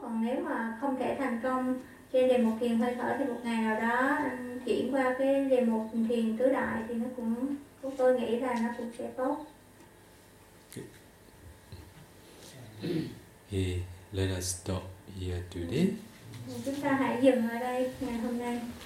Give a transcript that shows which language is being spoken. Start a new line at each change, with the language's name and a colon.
Vietnamese: Còn nếu mà không thể thành công trên đề mục thiền hơi thở thì một ngày nào đó chuyển qua cái đề mục thiền tứ đại thì nó cũng, tôi nghĩ là nó cũng sẽ tốt.
English: Hey, let us stop here today.
Vietnamese: Chúng ta hãy dừng ở đây ngày hôm nay.